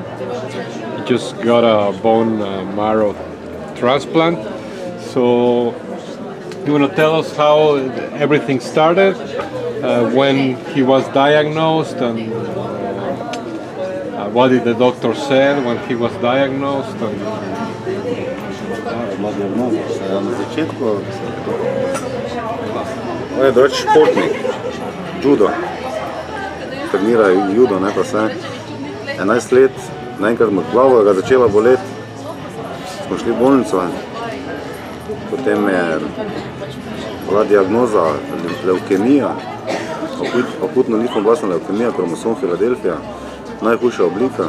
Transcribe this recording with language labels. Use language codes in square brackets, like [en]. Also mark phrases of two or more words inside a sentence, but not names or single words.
[en] He just got a bone marrow transplant. So you want to tell us how everything started, when he was diagnosed, and what did the doctor say when he was diagnosed? [sl] Na začetku on je drugače športnik, judo, trenira judo, ne pa vse. 11 let, naenkrat mu glava ga začela boleti, smo šli v bolnico, potem je bila diagnoza leukemija, akutno limfoblasna leukemija, kromosom Filadelfija, najhujša oblika.